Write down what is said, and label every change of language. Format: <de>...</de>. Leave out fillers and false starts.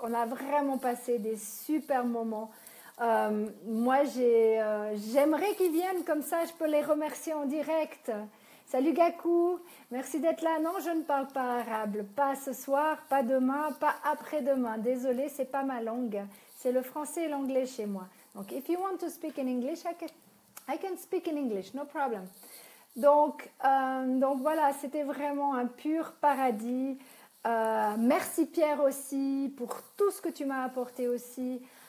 <fr>On a vraiment passé des super moments. Moi, j'aimerais qu'ils viennent comme ça, je peux les remercier en direct. Salut Gakou, merci d'être là. Non, je ne parle pas arabe, pas ce soir, pas demain, pas après-demain. Désolée, c'est pas ma langue. C'est le français et l'anglais chez moi.</fr> <en>Donc, if you want to speak in English, I can speak in English, no problem.</en> <fr>Donc voilà, c'était vraiment un pur paradis. Merci Pierre aussi pour tout ce que tu m'as apporté aussi.</fr>